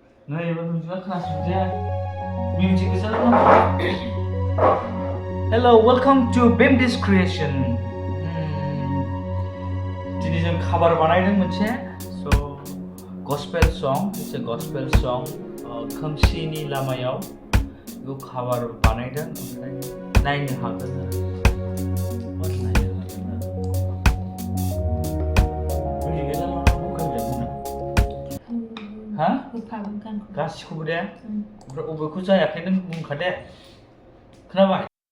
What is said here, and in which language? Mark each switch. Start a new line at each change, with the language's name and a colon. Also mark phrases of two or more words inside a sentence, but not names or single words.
Bodo: नै एबार नोंथाङा खोनासंदो मिउजिक गोसा
English: Hello, welcome to Bimdi's Creation.
Bodo: दिनै जों
English: cover
Bodo: बानायदों मोनसे
English: so gospel song, it's a gospel song.
Bodo: खोमसिनि लामायाव बेखौ cover बानायदों ओमफ्राय नायनो हागोन हा? गासिखौबो दे ओमफ्राय अबेखौ जायाखै नों बुंखा दे खोनाबाय?